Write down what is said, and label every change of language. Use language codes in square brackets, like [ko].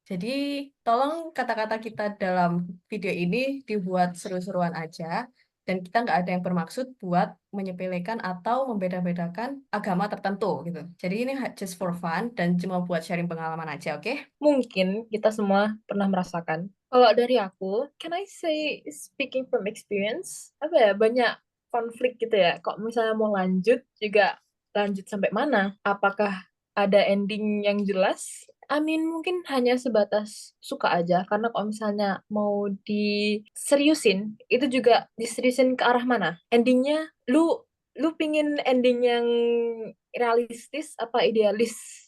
[id] Jadi, tolong kata-kata kita dalam video ini dibuat seru-seruan aja. Dan kita nggak ada yang bermaksud buat menyepelekan atau membeda-bedakan agama tertentu gitu. Jadi ini [en] just for fun [id] dan cuma buat sharing pengalaman aja, oke? Mungkin kita semua pernah merasakan. Kalau dari aku, [en] can I say speaking from experience? [id] Apa ya, banyak konflik gitu ya. Kok misalnya mau lanjut juga lanjut sampai mana? Apakah ada ending yang jelas? Mungkin hanya sebatas suka aja. Karena kalau misalnya mau diseriusin, itu juga diseriusin ke arah mana? Endingnya, lu pingin ending yang realistis apa idealis?